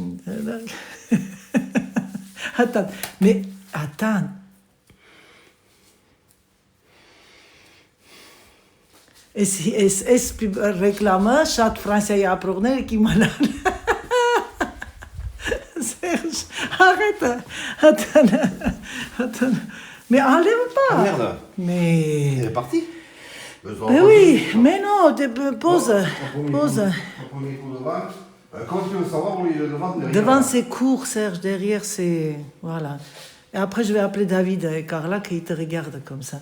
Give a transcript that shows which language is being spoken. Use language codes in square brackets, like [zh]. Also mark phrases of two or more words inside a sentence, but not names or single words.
[hy] Հատան։ Այս ռեկլամը շատ Ֆրանսիայի ապրողները կիմանան։ Սերժ, Hatan. [fr] Mais enlève pas. Ah, merde. Mais... Elle est partie. Mais oui, mais non, pose. Pose. Premier coup de vent. Comment tu veux savoir où le vent derrière? Devant c'est court, Serge, derrière c'est... Voilà. Et après je vais appeler David et Carla qui te regardent comme ça.